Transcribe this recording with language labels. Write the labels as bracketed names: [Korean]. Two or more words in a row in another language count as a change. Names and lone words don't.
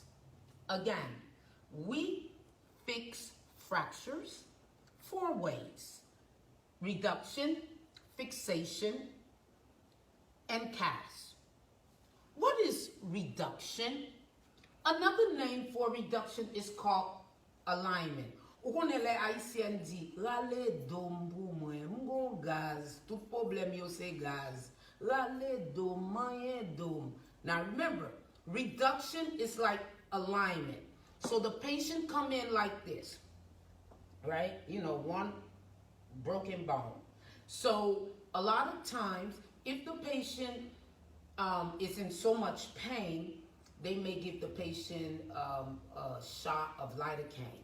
[English] Again, we fix fractures 4 ways: reduction, fixation, and cast. What is reduction? Another name for reduction is called alignment. [Haitian Creole] Ou konen les Haïtiens di, rale dom pou mwen, mgon gaz, tout problem yo se gaz. Rale dom, mayen dom. [English] Now remember, reduction is like alignment. So the patient come in like this, right? You know, one broken bone. So a lot of times, if the patient is in so much pain, they may give the patient a shot of lidocaine.